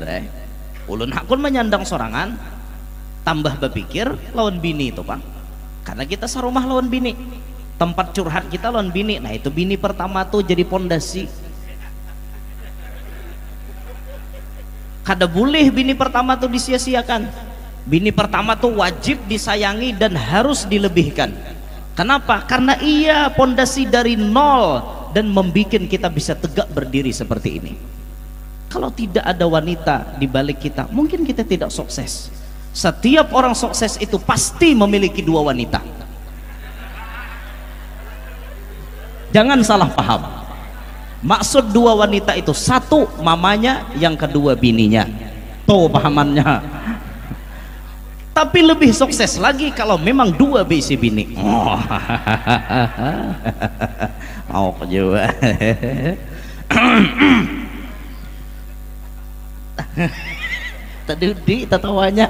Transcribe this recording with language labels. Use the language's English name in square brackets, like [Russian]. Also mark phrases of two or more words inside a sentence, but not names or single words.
[Banjar] Ulun hakun menyandang sorangan. Tambah berpikir lawan bini itu bang. Karena kita sarumah lawan bini. Tempat curhat kita lawan bini. Nah itu bini pertama tuh jadi pondasi. Kada boleh bini pertama tuh disia-siakan. [Indonesian] Bini pertama tuh wajib disayangi dan harus dilebihkan. Kenapa? Karena ia pondasi dari nol dan membuat kita bisa tegak berdiri seperti ini. Kalau tidak ada wanita di balik kita, mungkin kita tidak sukses. Setiap orang sukses itu pasti memiliki dua wanita. Jangan salah paham. Maksud dua wanita itu, satu mamanya, yang kedua bininya. [Banjar] Tuh pahamannya. [Indonesian] Tapi lebih sukses lagi kalau memang dua bisi bini. Oh juga. Tadi tertawanya.